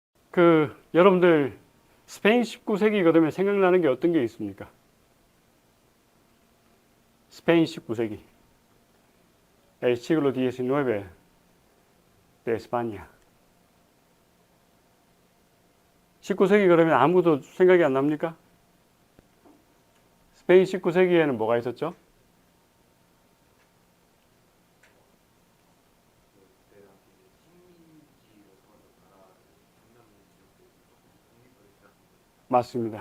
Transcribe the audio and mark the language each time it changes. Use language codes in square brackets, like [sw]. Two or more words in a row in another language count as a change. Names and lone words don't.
[ko] 여러분들 스페인 19세기 그러면 생각나는 게 어떤 게 있습니까? 스페인 19세기. [es] El siglo XIX de España. [ko] 19세기 그러면 아무도 생각이 안 납니까? 스페인 19세기에는 뭐가 있었죠? 맞습니다.